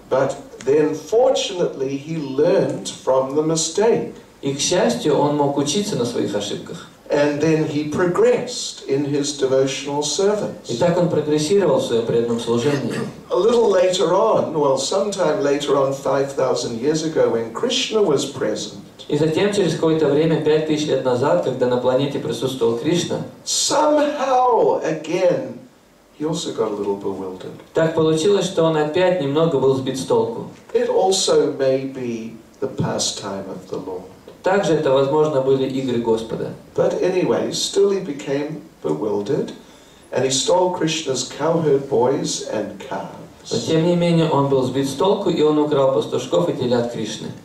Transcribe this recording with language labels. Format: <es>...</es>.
<en>But then fortunately he learned from the mistake.</en> <ru>И, к счастью, он мог учиться на своих ошибках.</ru> <en>And then he progressed in his devotional service.</en> <ru>И так он прогрессировал в своем преданном служении.</ru> <en>A little later on, sometime later on, 5,000 years ago, when Krishna was present,</en> <ru>И затем, через какое-то время, 5000 лет назад, когда на планете присутствовал Кришна,</ru> <en>somehow, again, he also got a little bewildered.</en> <ru>так получилось, что он опять немного был сбит с толку.</ru> <en>It also may be the pastime of the Lord.</en> <ru>Также это, возможно, были игры Господа.</ru> <en>But anyway, still he became bewildered, and he stole Krishna's cowherd boys and calves.</en> <ru>Но, тем не менее, он был сбит с толку, и он украл пастушков и телят Кришны.</ru>